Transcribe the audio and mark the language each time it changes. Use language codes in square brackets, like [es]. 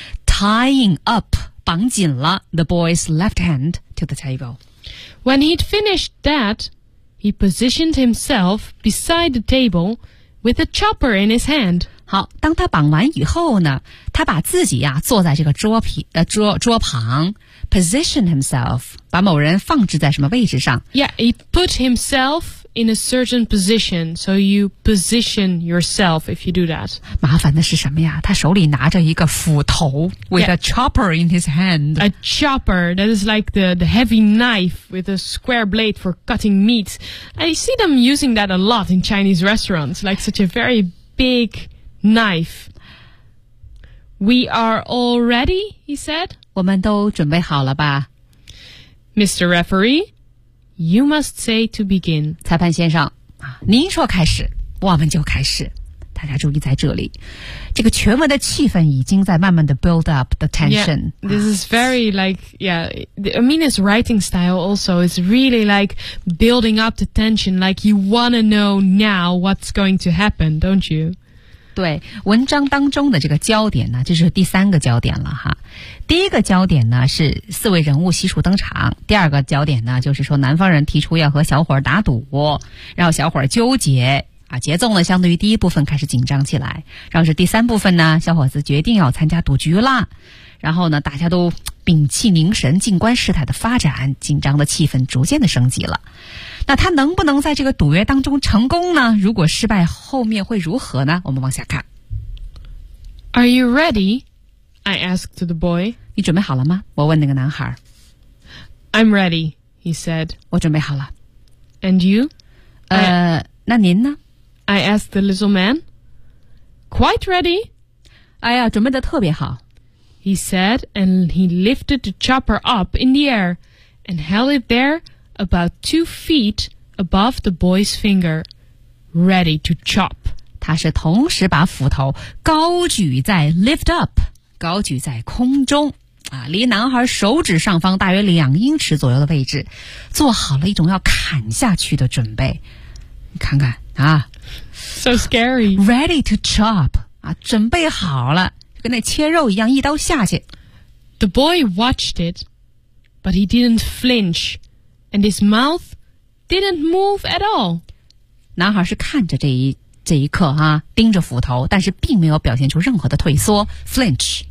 [en] Tying up, [zh] 绑紧了 [en] the boy's left hand to the table. When he'd finished that, he positioned himself beside the table with a chopper in his hand. [zh] 好，当他绑完以后呢，他把自己呀、啊、坐在这个桌旁 [en] position himself, [zh] 把某人放置在什么位置上。 [en] Yeah, he put himself in a certain position, so you position yourself if you do that. [zh] 麻烦的是什么呀？他手里拿着一个斧头 [en] with a chopper in his hand. A chopper, that is like the heavy knife with a square blade for cutting meat. I see them using that a lot in Chinese restaurants, like such a very big knife. We are all ready, he said. [zh] 我们都准备好了吧 [en] Mr. Referee,You must say to begin. [zh] 裁判先生，您说开始，我们就开始。大家注意在这里，这个全文的气氛已经在慢慢的 [en] build up the tension. Yeah, this is very like, yeah, Amina's writing style also is really like building up the tension, like you want to know now what's going to happen, don't you? [zh] 对，文章当中的这个焦点呢，就是第三个焦点了哈。第一个焦点呢是四位人物悉数登场，第二个焦点呢就是说南方人提出要和小伙儿打赌，然后小伙儿纠结啊，节奏呢相对于第一部分开始紧张起来，然后是第三部分呢，小伙子决定要参加赌局了，然后呢大家都屏气凝神静观事态的发展，紧张的气氛逐渐的升级了。那他能不能在这个赌约当中成功呢？如果失败后面会如何呢？我们往下看。 [en] Are you ready? I asked the boy. [zh] 你准备好了吗？我问那个男孩。 [en] I'm ready, he said. [zh] 我准备好了。 [en] And you? [zh] 那您呢？ [en] I asked the little man. Quite ready. [zh] 哎呀，准备得特别好。 [en] He said, and he lifted the chopper up in the air and held it there about 2 feet above the boy's finger, ready to chop. [zh] 他是同时把斧头高举在 [en] lift up. [zh] 高举在空中啊，离男孩手指上方大约2英尺左右的位置，做好了一种要砍下去的准备。你看看啊 [en] ，so scary, ready to chop [zh] 啊，准备好了，跟那切肉一样，一刀下去。 [en] The boy watched it, but he didn't flinch, and his mouth didn't move at all. [zh] 男孩是看着这一刻哈、啊，盯着斧头，但是并没有表现出任何的退缩 flinch.